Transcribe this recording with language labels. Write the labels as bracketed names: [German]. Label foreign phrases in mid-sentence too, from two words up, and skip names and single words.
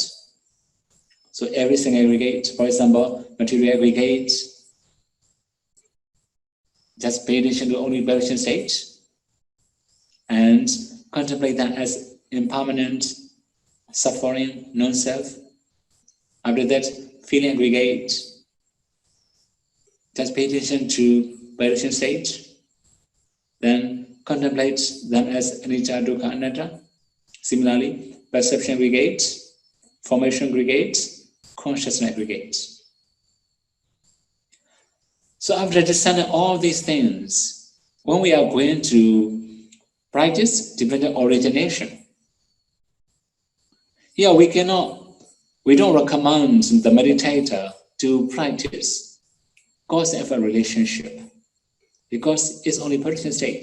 [English] So every single aggregate, for example, material aggregate, just pay attention to only aberration state and contemplate that as impermanent, suffering, non-self. After that, feeling aggregate, just pay attention to aberration state, then contemplate them as [Pali] anicca, dukkha, anatta. [English] Similarly, perception aggregate, formation aggregate, consciousness aggregate. So after discerning all these things, when we are going to practice dependent origination, here we don't recommend the meditator to practice cause and effect relationship because it's only person state.